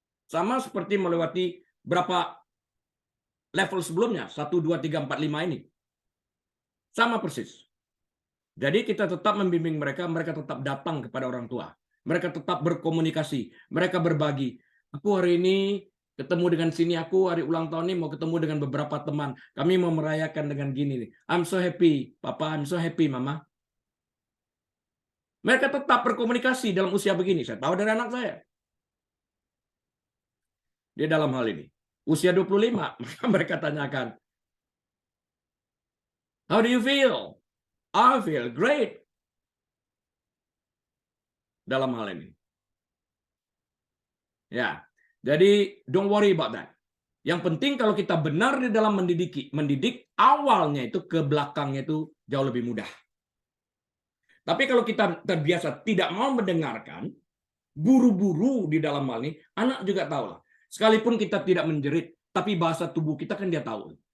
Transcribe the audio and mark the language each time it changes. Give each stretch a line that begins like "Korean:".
Indonesian: Sama seperti melewati berapa level sebelumnya, 1, 2, 3, 4, 5 ini. Sama persis. Jadi kita tetap membimbing mereka, mereka tetap datang kepada orang tua. Mereka tetap berkomunikasi, mereka berbagi. Aku hari ini ketemu dengan sini, aku hari ulang tahun ini mau ketemu dengan beberapa teman. Kami mau merayakan dengan gini nih.
English: I'm so happy, Papa, I'm so happy, Mama.
Indonesian: Mereka tetap berkomunikasi dalam usia begini. Saya tahu dari anak saya. Dia dalam hal ini. Usia 25, maka mereka tanyakan,
English: how do you feel? I feel great.
Indonesian: Dalam hal ini.
English: Ya, jadi don't worry about that.
Indonesian: Yang penting kalau kita benar di dalam mendidik awalnya itu ke belakangnya itu jauh lebih mudah. Tapi kalau kita terbiasa tidak mau mendengarkan, buru-buru di dalam hal ini, anak juga tahu lah. Sekalipun kita tidak menjerit, tapi bahasa tubuh kita kan dia tahu.